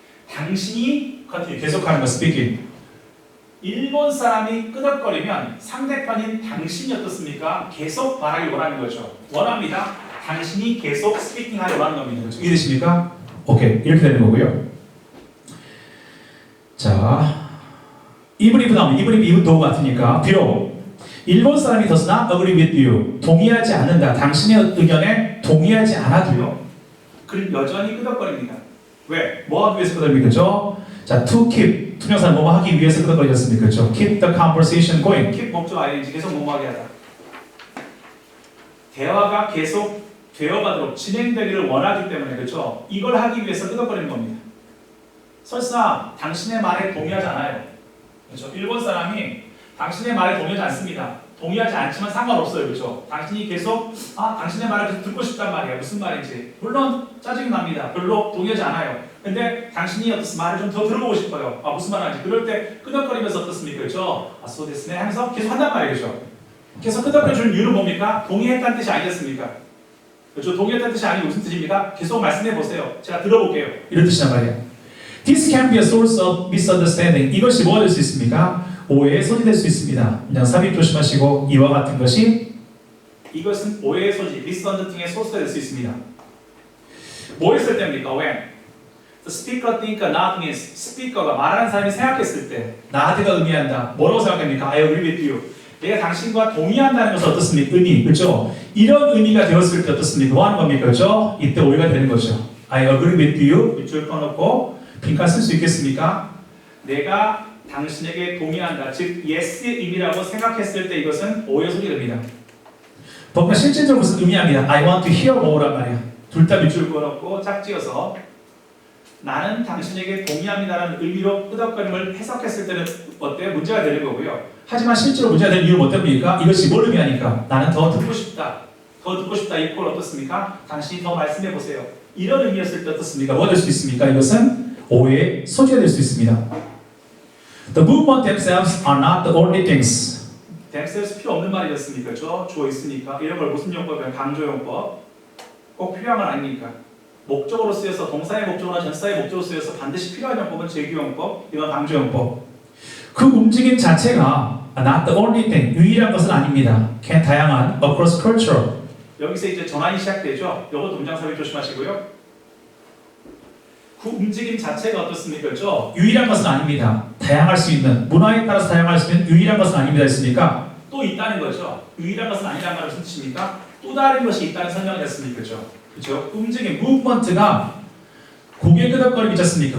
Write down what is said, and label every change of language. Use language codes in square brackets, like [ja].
[ko] 당신이 continue 계속하는 것 speaking. 일본 사람이 끄덕거리면 상대편인 당신이 어떻습니까? 계속 말하길 원하는 거죠. 원합니다. 당신이 계속 speaking 하길 원하는 겁니다. 그렇죠? 이해되십니까? 오케이 이렇게 되는 거고요. 자, even if 나오면 even if even though 같으니까 비록 일본 사람이 [en] does not agree with you [ko] 동의하지 않는다. 당신의 의견에 동의하지 않아도요. 그럼 여전히 끄덕거립니다. 왜? 뭐 하기 위해서 끄덕거립니까? 그렇죠? 자, to keep 투명사는 뭐뭐 하기 위해서 끄덕거리셨습니까? 그렇죠? [en] keep the conversation going. [ko] keep 목적 ing 계속 뭐뭐하게 하다. 대화가 계속 되어가도록 진행되기를 원하기 때문에 그렇죠? 이걸 하기 위해서 끄덕거리는 겁니다. 설사 당신의 말에 동의하지 않아요. 그렇죠? 일본 사람이 당신의 말에 동의하지 않습니다. 동의하지 않지만 상관없어요. 그렇죠? 당신이 계속 당신의 말을 계속 듣고 싶단 말이에요. 무슨 말인지. 물론 짜증이 납니다. 별로 동의하지 않아요. 근데 당신이 어떻습니까? 말을 좀 더 들어보고 싶어요. 무슨 말 하는지. 그럴 때 끄덕거리면서 어떻습니까? 그렇죠? 소데스네 하면서 계속 한단 말이죠. 계속 끄덕거려 주는 이유는 뭡니까? 동의했다는 뜻이 아니겠습니까? 그렇죠? 동의했다는 뜻이 아니고 무슨 뜻입니까? 계속 말씀해 보세요. 제가 들어볼게요. 이런 뜻이란 말이에요. [en] This can be a source of misunderstanding. [ko] 이것이 뭐가 될 수 있습니까? 오해의 소지 될 수 있습니다. 그냥 삽입 조심하시고 이와 같은 것이 이것은 오해의 소지, misunderstanding의 소스가 될 수 있습니다. 뭐 했을 때입니까? [en] when the speaker think nothing is [ko] speaker가 말하는 사람이 생각했을 때 not가 의미한다. 뭐라고 생각합니까? [en] I agree with you. [ko] 내가 당신과 동의한다는 것은 어떻습니까? 의미, 그렇죠? 이런 의미가 되었을 때 어떻습니까? 뭐 하는 겁니까? 그렇죠? 이때 오해가 되는 거죠. [en] I agree with you. [ko] 밑줄 꺼놓고 빈칸 쓸 수 있겠습니까? 내가 당신에게 동의한다. 즉 yes의 의미라고 생각했을 때 이것은 오해 소리가 됩니다. 뭔가 실질적으로 무슨 의미합니다. [en] I want to hear more란 말이야. [ko] 둘 다 밑줄 그어놓고 짝지어서 나는 당신에게 동의합니다라는 의미로 끄덕거림을 해석했을 때는 어때요? 문제가 되는 거고요. 하지만 실제로 문제가 되는 이유는 어떻습니까? 이것이 뭘 의미하니까? 나는 더 듣고 싶다. 더 듣고 싶다. 이꼴 어떻습니까? 당신이 더 말씀해 보세요. 이런 의미였을 때 어떻습니까? 뭐 될 수 있습니까? 이것은 오해의 소지가 될 수 있습니다. [en] The movement themselves are not the only things. [ko] themselves 필요 없는 말이었습니까? 그렇죠? 주어 있으니까 이런 걸 무슨 용법이야? 강조용법. 꼭 필요한 건 아니니까. 목적으로 쓰여서 동사의 목적어나 전사의 목적으로 쓰여서 반드시 필요한 용법은 재규용법, 이건 강조용법. 그 움직임 자체가 [en] not the only thing, [ko] 유일한 것은 아닙니다. [en] can 다양한 across culture. [ko] 여기서 이제 전환이 시작되죠. 이것도 문장 삽입 조심하시고요. 그 움직임 자체가 어떻습니까? 그렇죠? 유일한 것은 아닙니다. 다양할 수 있는, 문화에 따라서 다양할 수 있는 유일한 것은 아닙니다. 했으니까 또 있다는 거죠. 유일한 것은 아니라는 말을 무슨 뜻입니까? 또 다른 것이 있다는 설명을 했습니까? 그렇죠? 그렇죠? 움직임, movement가 고개 끄덕거리기 있잖습니까?